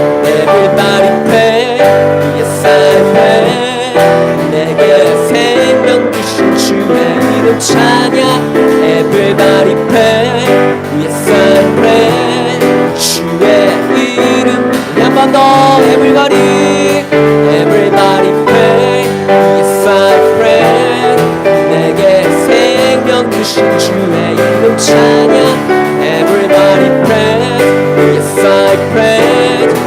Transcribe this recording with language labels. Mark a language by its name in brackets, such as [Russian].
[English] Everybody pray yes I pray. [Korean] 내게 생명 주신 주의 이름 찬양. [English] Everybody pray yes I pray. [Korean] 주의 이름 한 번 더. [English] Everybody pray yes I pray. [Korean] 내게 생명 주신 주의 이름 찬양. [English] Everybody pray yes I pray.